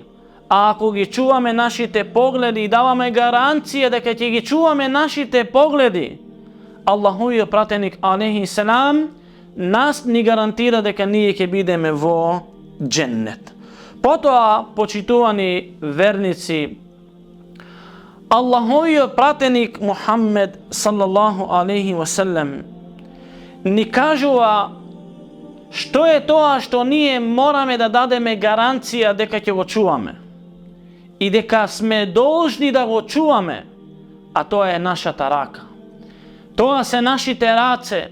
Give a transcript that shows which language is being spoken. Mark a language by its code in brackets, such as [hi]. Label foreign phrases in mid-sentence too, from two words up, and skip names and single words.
[mk] А ако ги чуваме нашите погледи и даваме гаранција дека ќе ги чуваме нашите погледи, Аллаховиот пратеник [ar] عليه السلام [mk] нас ни гарантира дека ние ќе бидеме во дженнет. Потоа, почитувани верници, Аллаховиот пратеник Мухаммед [ar] صلى الله عليه وسلم [mk] ни кажува што е тоа што ние мораме да дадеме гаранција дека ќе го чуваме и дека сме должни да го чуваме, а тоа е нашата рака. Тоа се нашите раце.